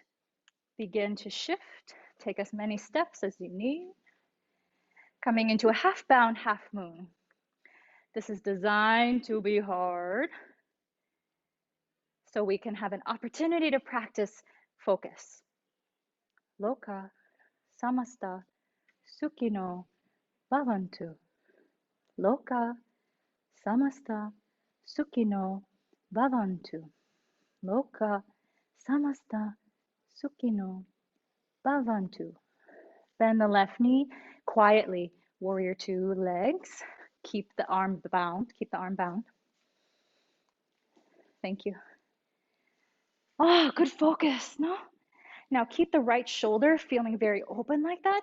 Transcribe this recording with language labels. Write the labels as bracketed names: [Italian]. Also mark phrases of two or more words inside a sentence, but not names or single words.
[English] Begin to shift. Take as many steps as you need. Coming into a half bound, half moon. This is designed to be hard so we can have an opportunity to practice focus. [Sanskrit] लोका समस्त सुखिनो भवन्तु. लोका समस्त सुखिनो भवन्तु. लोका समस्त सुखिनो भवन्तु. [English] Bend the left knee quietly. Warrior two legs. Keep the arm bound. Keep the arm bound. Thank you. Oh, good focus, no? Now keep the right shoulder feeling very open like that.